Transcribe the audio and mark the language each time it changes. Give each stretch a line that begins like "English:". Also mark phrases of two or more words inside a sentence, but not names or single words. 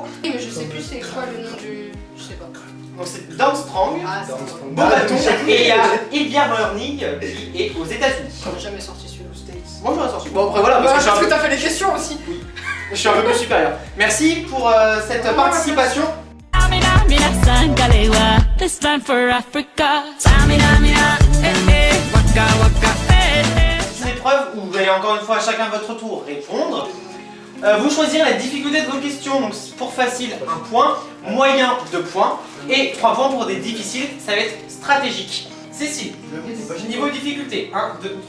French: Mais je sais plus c'est quoi le nom du. Je sais pas. Donc c'est Darmstrong, Ah, c'est Beaubaton et il y a Ilya Morning qui est aux États-Unis. J'aurais jamais sorti celui-là. Moi j'aurais sorti. Bon après voilà parce que je suis un peu- t'as fait les questions aussi. je suis un peu plus supérieur. Merci pour cette participation.
English: This time for Africa. Samina, mina, waka waka,
French: C'est une épreuve où vous allez encore une fois chacun à votre tour répondre. Vous choisirez la difficulté de vos questions. Donc pour facile 1 point, moyen 2 points et 3 points pour des difficiles. Ça va être stratégique. Cécile, niveau difficulté 1, 2, 3.